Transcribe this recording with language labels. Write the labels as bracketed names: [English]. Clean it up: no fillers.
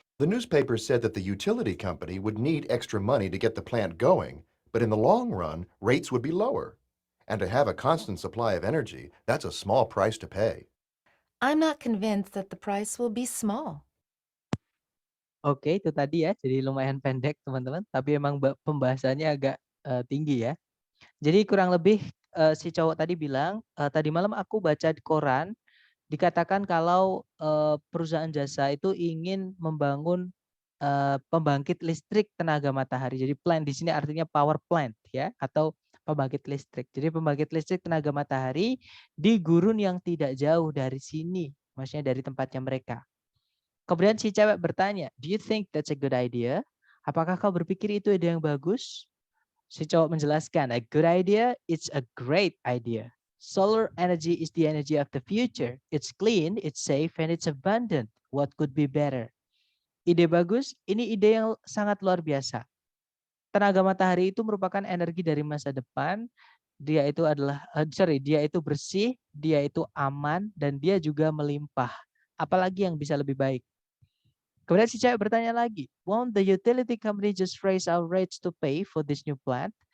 [English] The newspaper said that the utility company would need extra money to get the plant going, but in the long run, rates would be lower. And to have a constant supply of energy, that's a small price to pay. I'm not convinced that the price will be small. [Indonesian] Oke, itu tadi ya. Jadi lumayan pendek teman-teman. Tapi emang pembahasannya agak tinggi ya. Jadi kurang lebih si cowok tadi bilang, tadi malam aku baca di koran, dikatakan kalau perusahaan jasa itu ingin membangun pembangkit listrik tenaga matahari. Jadi plant di sini artinya power plant ya, atau pembangkit listrik. Jadi pembangkit listrik tenaga matahari di gurun yang tidak jauh dari sini, maksudnya dari tempatnya mereka. Kemudian si cewek bertanya, [English] "Do you think that's a good idea?" [Indonesian] Apakah kau berpikir itu ide yang bagus? Si cowok menjelaskan, [English] "A good idea, it's a great idea. Solar energy is the energy of the future. It's clean, it's safe, and it's abundant. What could be better?" [Indonesian] Ide bagus, ini ide yang sangat luar biasa. Tenaga matahari itu merupakan energi dari masa depan. Dia itu adalah, dia itu bersih, dia itu aman, dan dia juga melimpah. apalagi yang bisa lebih baik? Kemudian si cewek bertanya lagi, [English] won't the utility company just raise our rates to pay for this new plant?